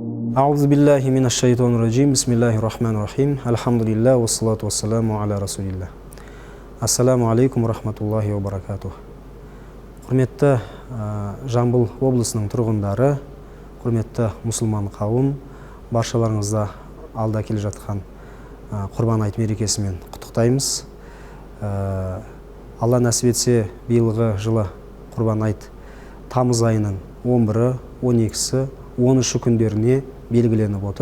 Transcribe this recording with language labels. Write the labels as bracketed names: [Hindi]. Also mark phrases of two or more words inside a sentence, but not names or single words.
[Arabic] أعوذ بالله من الشيطان الرجيم بسم الله الرحمن الرحيم. الحمد لله والصلاة والسلام على رسول الله السلام عليكم رحمة الله وبركاته. [Kazakh] Құрметті Жамбыл облысының тұрғындары, құрметті мұсылман қауым, баршаларыңызды алда келе жатқан Құрбан айт мерекесімен құттықтаймыз. Алла нәсіп етсе, биылғы жылы Құрбан айт тамыз айының 11-і, 12-сі, 13-ші күндеріне белгіленіп отыр.